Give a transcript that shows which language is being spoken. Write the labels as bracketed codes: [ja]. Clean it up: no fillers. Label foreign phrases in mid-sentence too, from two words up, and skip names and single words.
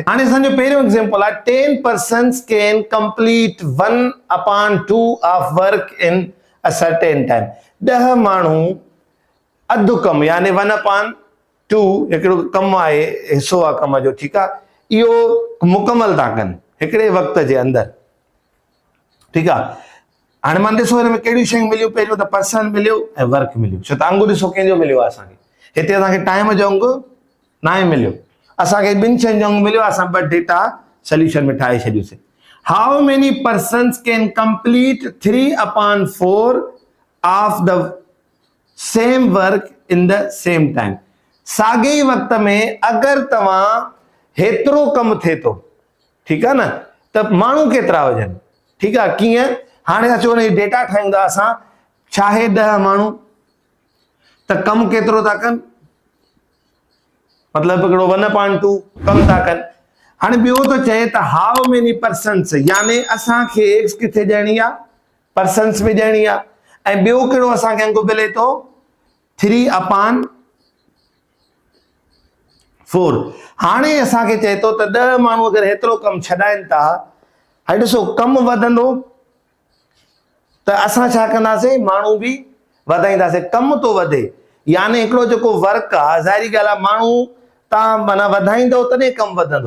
[sd] हाणे असांजो पहिरियों एग्जांपल आ [en] 10 persons can complete 1/2 of work in a certain time. [sd] 10 माण्हू अधु कम यानी 1/2 एकड़ो कम आहे, हिस्सो आ कम जो, ठीक आ, इहो मुकम्मल था कनि हिकड़े वक्त जे अंदर, ठीक आ। हाणे मान ॾिसो हिन में कहिड़ियूं शयूं मिलियूं, पहिरियों त पर्सन मिलियो ऐं वर्क मिलियो। छो त अंगु ॾिसो कंहिंजो मिलियो आहे असांखे, हिते असांखे टाइम जो अंगु न आहे मिलियो, असांखे ॿिनि शयुनि जो अंगु मिलियो, असां ॿ [en] data solution [sd] में ठाहे छॾियोसीं। [en] How many persons can complete 3/4 of the same work in the same time. [sd] साॻे ई वक्त में अगर तव्हां हेतिरो कम थे तो, [hi] ठीक है ना, [sd] त माण्हू केतिरा हुजनि, [hi] ठीक है, [sd] कीअं हाणे अचो न डेटा ठाहींदा असां, छा आहे 10 माण्हू त कम केतिरो था कनि, मतलब हिकिड़ो 1/2 कम था कनि। [en] हाणे ॿियो तो चए त how many persons, [sd] यानी असांखे एक्स किथे ॾियणी आहे, पर्सन्स में ॾियणी आहे, ऐं ॿियो कहिड़ो असांखे अंगु मिले तो 3/4। हाणे असांखे चए तो त 10 माण्हू अगर हेतिरो कम छॾाइनि था, हाणे ॾिसो कम वधंदो त असां छा कंदासीं, माण्हू भी वधाईंदासीं, कम तो वधे, यानी हिकिड़ो जेको वर्क आ, ज़ाहिरी ॻाल्हि आहे माण्हू तव्हां माना वधाईंदो तॾहिं कम वधंदो।